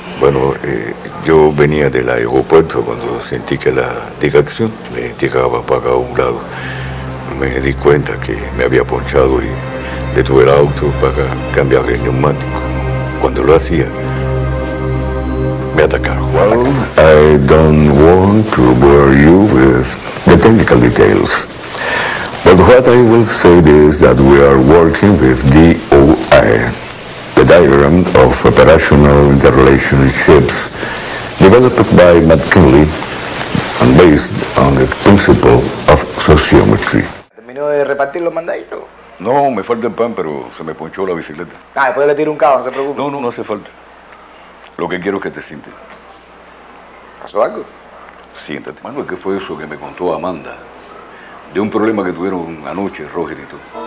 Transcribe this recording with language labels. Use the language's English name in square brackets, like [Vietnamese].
[Spanish] Bueno, yo venía del aeropuerto cuando sentí que la dirección me tiraba para un lado. Me di cuenta que me había ponchado y detuve el auto para cambiar el neumático. Cuando lo hacía, me atacaron. [English] Well, I don't want to bore you with the technical details. But what I will say is that we are working with DOI, the Diagram of Operational Interrelationships, developed by McKinley and based on the principle of sociometry. [Spanish] ¿Terminó de repartir los mandaditos? No, me falta el pan, pero se me ponchó la bicicleta. Ah, después le tiro un cabo, no se preocupe. No hace falta. Lo que quiero es que te sientes. ¿Pasó algo? Siéntate. Manuel, ¿qué fue eso que me contó Amanda? De un problema que tuvieron anoche, Roger y tú.